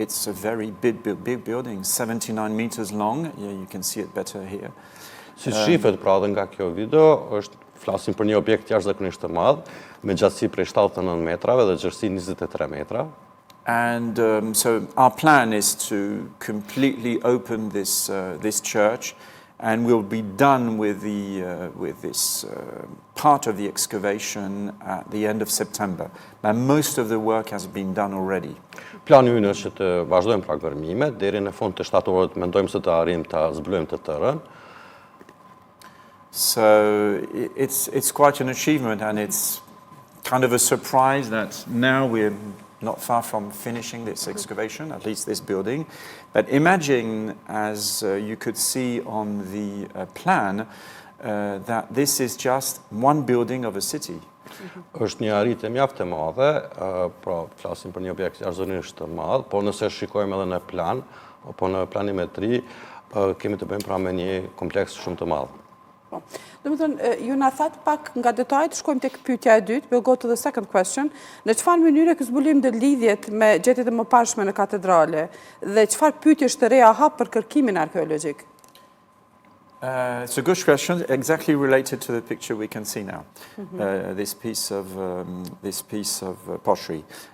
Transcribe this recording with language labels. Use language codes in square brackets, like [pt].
[en] It's a very big building, 79 meters long. Yeah, you can see it better here. [sq] Si shifet pra edhe nga kjo video, flasim për një objekt jashtëzakonisht të madh, me gjatësi prej 79 metrave dhe gjerësi 23 metra. [en] And so our plan is to completely open this church, and we'll be done with this part of the excavation at the end of September. But most of the work has been done already. [sq] Plani ynë është që të vazhdojmë pra gërmimet, deri në fund të shtatorit mendojmë se të arrijmë ta zbulojmë të tërën. [en] So it's quite an achievement, and it's kind of a surprise that now we're not far from finishing this excavation, at least this building. But imagine, as you could see on the plan, that this is just one building of a city. [sq] Është një arritje mjaft e madhe, pra flasim për një objekt jashtëzakonisht të madh, por nëse shikojmë edhe në plan, apo në planimetri, kemi të bëjmë pra me një kompleks shumë të madh. Domethënë, ju na thatë pak nga detajet, shkojmë tek pyetja e dytë, [en] we'll go to the second question. [sq] Në çfarë mënyre ky zbulim do lidhet me gjetjet e mëparshme në katedrale dhe çfarë pyetjesh të reja hap për kërkimin arkeologjik? [en] It's a good question, exactly related to the picture we can see now. This piece of pottery.